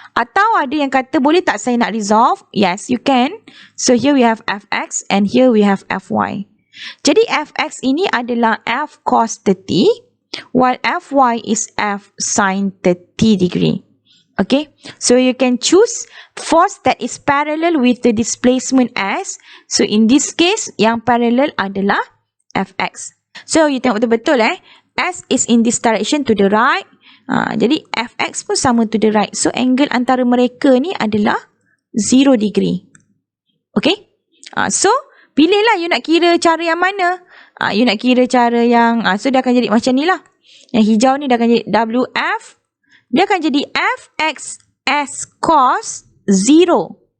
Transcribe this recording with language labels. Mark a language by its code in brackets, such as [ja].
[ms] Atau ada yang kata, boleh tak saya nak resolve? [en] Yes, you can. So, here we have Fx and here we have Fy. [ms] Jadi, Fx ini adalah F cos 30, [en] while Fy is F sin 30 degree. Okay, so you can choose force that is parallel with the displacement S. So in this case, [ms] yang parallel adalah [en] Fx. So you [ms] tengok betul-betul [en] S is in this direction to the right. [ms] Jadi Fx pun sama [en] to the right. [ms] So angle antara mereka ni adalah 0 degree. Okay, so pilihlah you nak kira cara yang mana. You nak kira cara yang, so dia akan jadi macam ni lah. Yang hijau ni dia akan jadi WF. Dia akan jadi Fx S cos 0.